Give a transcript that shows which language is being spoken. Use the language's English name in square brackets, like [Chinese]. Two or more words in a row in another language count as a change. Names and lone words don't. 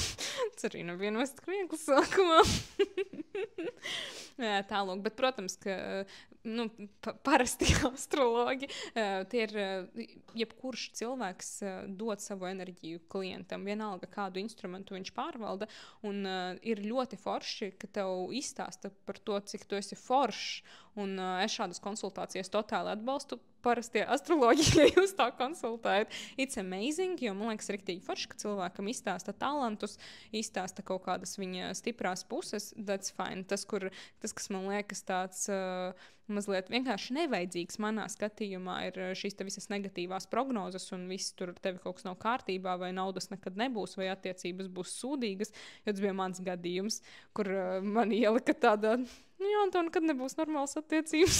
[Latvian] Tas arī nav vienmēr tik viegli sākumā. Tālūk, bet, protams, ka parasti astrologi, tie ir jebkurš cilvēks dod savu enerģiju klientam, vienalga kādu instrumentu viņš pārvalda, un ir ļoti forši, ka tev izstāsta par to, cik tu esi foršs, un es šādas konsultācijas totāli atbalstu. Parasti astroloģi, ja jūs tā konsultējat, [English] it's amazing, [Latvian] jo man liekas riktīgi forši, ka cilvēkam izstāsta talantus, izstāsta kaut kādas viņa stiprās puses, [English] that's fine. [Latvian] Tas, kas man liekas tāds mazliet vienkārši nevajadzīgs manā skatījumā, ir šīs te visas negatīvās prognozes un viss tur tevi kaut kas nav kārtībā, vai naudas nekad nebūs, vai attiecības būs sūdīgas, jo tas bija mans gadījums, kur man ielika tāda, un nekad nebūs normāls attiecības.